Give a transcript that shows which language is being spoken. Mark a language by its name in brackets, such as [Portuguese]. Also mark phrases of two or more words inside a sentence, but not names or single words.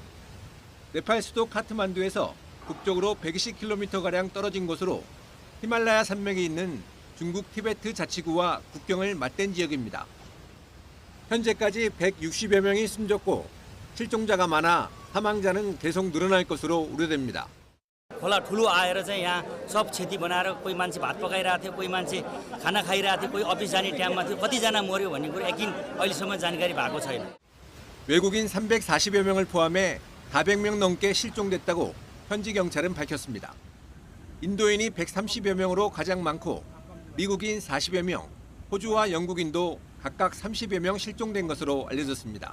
[Korean] 네팔 수도 카트만두에서 북쪽으로 120km가량 떨어진 곳으로 히말라야 산맥이 있는 중국 티베트 자치구와 국경을 맞댄 지역입니다. 현재까지 160여 명이 숨졌고 실종자가 많아 사망자는 계속 늘어날 것으로 우려됩니다. [Nepali] खोला ठुलो आएर चाहिँ यहाँ सब क्षति बनाएर कोही मान्छे भात पकाइरहेको थियो, कोही मान्छे खाना खाइरहेको थियो, कोही अफिस जाने टाइममा थियो, कतिजना मर्यो भन्ने कुरो यकिन अहिलेसम्म जानकारी भएको छैन. [Korean] 외국인 340여 명을 포함해 400명 넘게 실종됐다고 현지 경찰은 밝혔습니다. 인도인이 130여 명으로 가장 많고 미국인 40여 명, 호주와 영국인도 각각 30여 명 실종된 것으로 알려졌습니다.